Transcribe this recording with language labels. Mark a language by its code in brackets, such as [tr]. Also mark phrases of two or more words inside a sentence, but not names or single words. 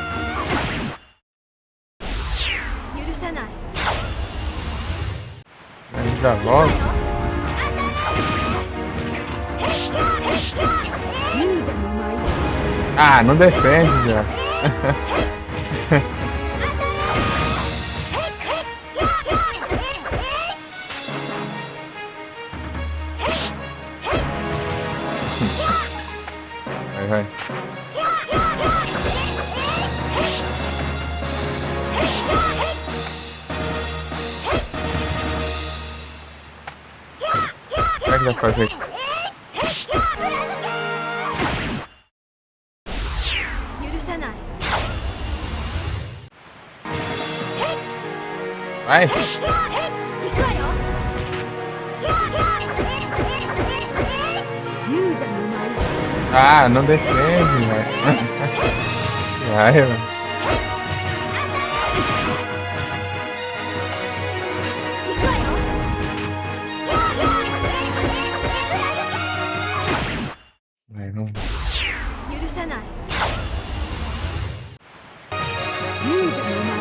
[ja] 許さない。 [pt] Ainda logo. [ja] 勇者の舞 [pt] Ah, não defende, Josh. Vai, vai. Como é que vai fazer aqui? [ja] 許さない。 [pt] Vai. [ja] 行くわよ勇者の舞 [pt] Ah, não defende, velho. Vai, velho. Vai, vamos. [ja] 許さない。勇者の舞